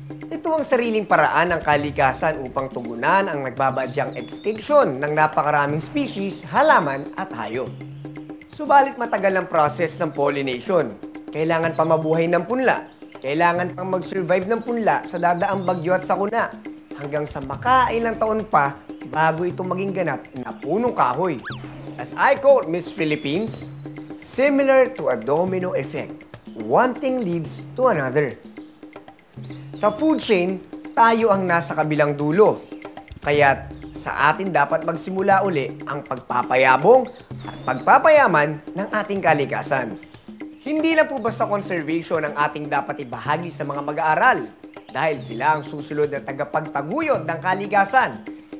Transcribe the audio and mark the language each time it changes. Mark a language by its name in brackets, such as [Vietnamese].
[Filipino] Ito ang sariling paraan ng kalikasan upang tugunan ang nagbabadyang extinction ng napakaraming species, halaman at hayop. Subalit matagal ang process ng pollination. Kailangan pa mabuhay ng punla. Kailangan pang mag-survive ng punla sa dadaang bagyo at sakuna hanggang sa makailang taon pa bago ito maging ganap na punong kahoy. [English] As I quote Miss Philippines, similar to a domino effect, one thing leads to another. [Filipino] Sa food chain, tayo ang nasa kabilang dulo. Kaya't sa atin dapat magsimula uli ang pagpapayabong at pagpapayaman ng ating kalikasan. Hindi lang po basta conservation ang ating dapat ibahagi sa mga mag-aaral dahil sila ang susunod na tagapagtaguyod ng kalikasan.